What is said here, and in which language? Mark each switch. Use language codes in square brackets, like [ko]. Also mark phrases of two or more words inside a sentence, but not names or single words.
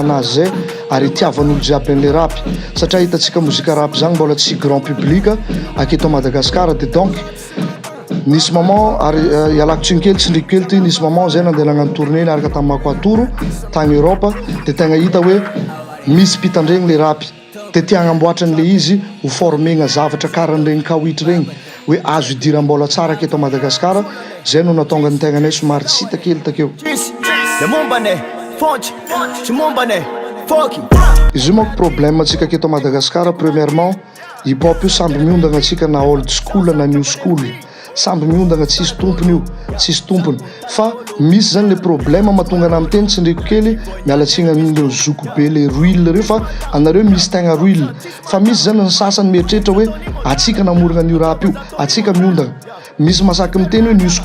[mg] anazy zay ary tiavan'olo jiaby an'le rap satria hitatsika mozika rap zany mbola tsy [fr] grand public [mg] aketo Madagasikara de donc nisy moment ary ialako tsinkely tsindriko kely ty nisy moment zay nandeha nagnano tournée niaraka tamin'ny Makoatoro tagny Europe de tegna hita hoe misy mpitandregny le rap de tia agnamboatra an'le izy ho formegna zavatra karan'regny kawitry regny hoe azo idira mbola tsara aketo Madagasikara zay no natonga ny tegnanay somary tsy hita kely takeo. Izy io manko problème atsika aketo Madagasikara premièrement [en] hip hop [mg] io samby miondagna atsika na [en] old school [mg] na [en] new school [mg] samby miondagna tsisy tompony fa misy zany le problème mahatonga na miteny tsindriko kely mialatsiny an'ireo zoko be le ruile reo fa anareo misy tegna ruile fa misy zany ny sasany mieritreritra hoe atsika namorona an'io rap io atsika miondagna misy masaky miteny hoe new